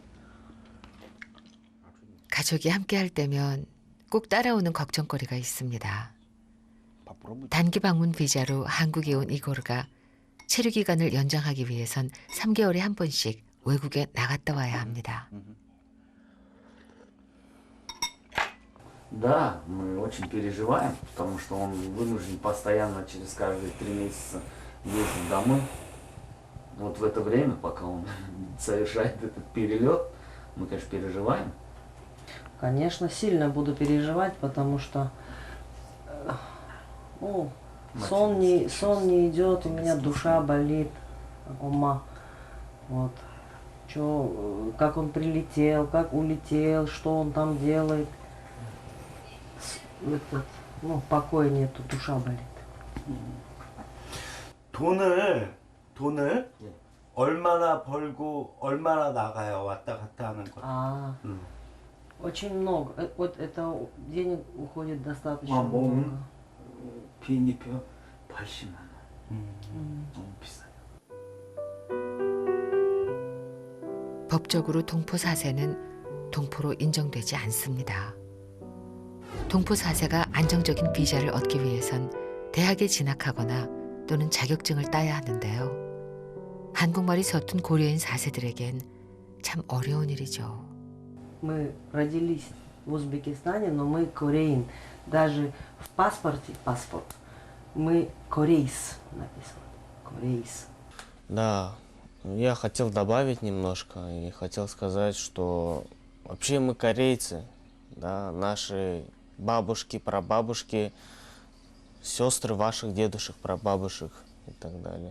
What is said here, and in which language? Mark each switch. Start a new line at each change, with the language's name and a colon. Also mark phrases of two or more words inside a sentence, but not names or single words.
Korean: 가족이 함께할 때면 꼭 따라오는 걱정거리가 있습니다. 단기 방문 비자로 한국에 온 이고르가 체류 기간을 연장하기 위해선 3개월에 한 번씩 외국에 나갔다 와야 합니다.
Russian: Да, мы очень переживаем, потому что он вынужден постоянно через каждые 3 месяца ездить домой. Вот в это время, пока он совершает этот перелет, мы, конечно, переживаем. Конечно, сильно буду переживать, потому что сон не идет, у меня душа болит, ума. Вот. Как он прилетел, как улетел, что он там делает. Покоя нету, душа болит.
Korean: 돈을 얼마나 벌고 얼마나 나가요? 왔다 갔다 하는 거.
Russian: Очень много. Вот это денег уходит достаточно
Korean: 뭐,
Russian: много.
Korean: 비행기표 80만 원. 너무 비싸요. 법적으로 동포 사세는 동포로 인정되지 않습니다. 동포 사세가 안정적인 비자를 얻기 위해선 대학에 진학하거나 또는 자격증을 따야 하는데요. 한국말이 서툰 고려인 4세들에겐 참 어려운 일이죠.
Russian: Мы родились в Узбекистане, но мы кореин. Даже в паспорте мы корейс написано. Корейс. Да, я хотел добавить немножко и хотел сказать, что вообще мы корейцы, да, наши бабушки, прабабушки, сестры ваших дедушек, прабабушек и так далее.